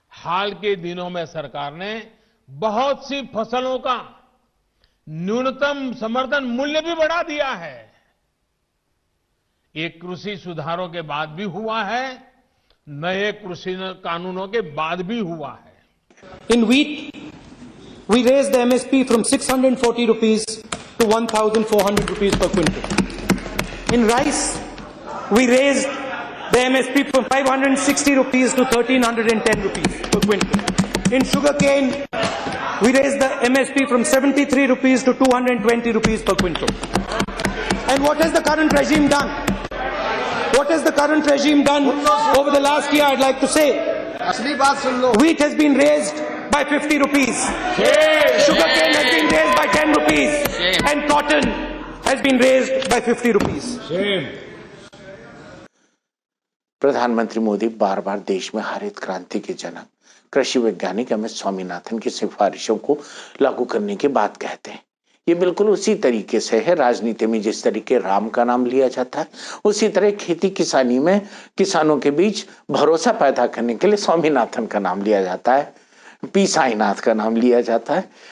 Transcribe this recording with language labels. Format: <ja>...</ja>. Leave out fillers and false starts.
<hi>हाल के दिनों में सरकार ने बहुत सी फसलों का न्यूनतम समर्थन मूल्य भी बढ़ा दिया है। ये कृषि सुधारों के बाद भी हुआ है, नए कृषि कानूनों के बाद भी हुआ है।</hi> <en>In wheat, we raised the MSP from 640 rupees to 1,400 rupees per quintal. In rice, we raised the MSP from 560 rupees to 1,310 rupees per quintal. In sugarcane, we raised the MSP from 73 rupees to 220 rupees per quintal. And what has the current regime done? What has the current regime done over the last year? I'd like to say, wheat has been raised by 50 rupees. Sugarcane has been raised by 10 rupees. And cotton has been raised by 50 rupees.</en> <hi>प्रधानमंत्री मोदी बार बार देश में हरित क्रांति के जनक कृषि वैज्ञानिक M S Swaminathan की सिफारिशों को लागू करने की बात कहते हैं। ये बिल्कुल उसी तरीके से है, राजनीति में जिस तरीके राम का नाम लिया जाता है उसी तरह खेती किसानी में किसानों के बीच भरोसा पैदा करने के लिए स्वामीनाथन का नाम लिया जाता है, पी साईनाथ का नाम लिया जाता है।</hi>